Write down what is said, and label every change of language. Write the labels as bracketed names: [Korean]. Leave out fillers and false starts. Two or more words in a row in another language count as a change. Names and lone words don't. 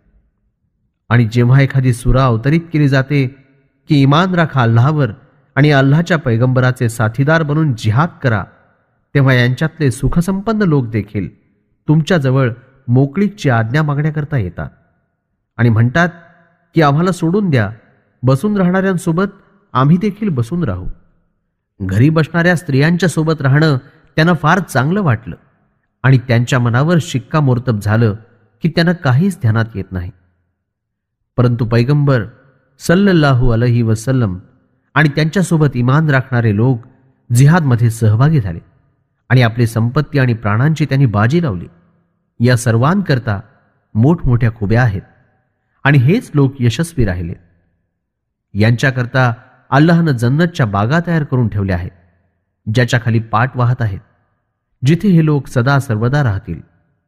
[Marathi] आणि जेव्हा एखादी सूरा अवतरित केली जाते की इमान राखा अल्लाहवर आणि अल्लाहच्या पैगंबराचे साथीदार बनून जिहाद करा, तेव्हा यांच्यातले सुखसंपन्न लोक देखील तुमच्याजवळ मोकळीकची आज्ञा मागण्याकरता येतात आणि म्हणतात की आम्हाला सोडून द्या, बसून राहणाऱ्यांसोबत आम्ही देखील बसून राहू. घरी बसणाऱ्या स्त्रियांच्या सोबत राहणं त्यांना फार चांगलं वाटलं आणि त्यांच्या मनावर शिक्कामोर्तब झालं की त्यांना काहीच ध्यानात येत नाही. परंतु पैगंबर [Arabic] صلى الله عليه وسلم [Marathi] आणि त्यांच्यासोबत इमान राखणारे लोक जिहादमध्ये सहभागी झाले आणि आपली संपत्ती आणि प्राणांची त्यांनी बाजी लावली. या सर्वांकरता मोठमोठ्या खुब्या आहेत आणि हेच लोक यशस्वी राहिले. यांच्याकरता अल्लाहनं जन्नतच्या बागा तयार करून ठेवल्या आहेत, ज्याच्या खाली पाट वाहत आहेत जिथे हे लोक सदा सर्वदा राहतील.